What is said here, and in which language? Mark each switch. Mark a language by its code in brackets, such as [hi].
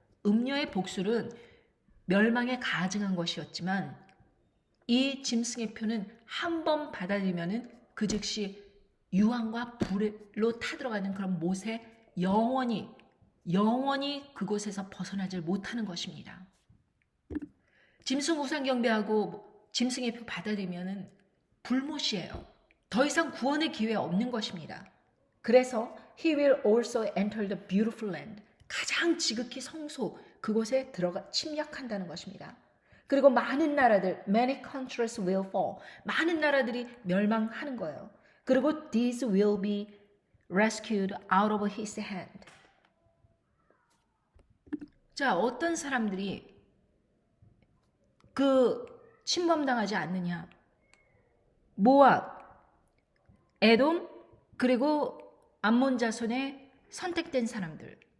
[ko] 음녀의 복술은 멸망에 가증한 것이었지만 이 짐승의 표는 한 번 받아들이면 그 즉시 유황과 불로 타들어가는 그런 못에 영원히 그곳에서 벗어나질 못하는 것입니다. 짐승 우상 경배하고 짐승의 표 받아들이면 불못이에요. 더 이상 구원의 기회 없는 것입니다. 그래서 [en] He will also enter the beautiful land. [ko] 가장 지극히 성소 그곳에 들어가 침략한다는 것입니다. 그리고 많은 나라들, [en] many countries will fall. [ko] 많은 나라들이 멸망하는 거예요. 그리고 [en] these will be rescued out of his hand. [ko] 자, 어떤 사람들이 그 침범당하지 않느냐? 모압, 에돔, 그리고 암몬 자손의 선택된 사람들.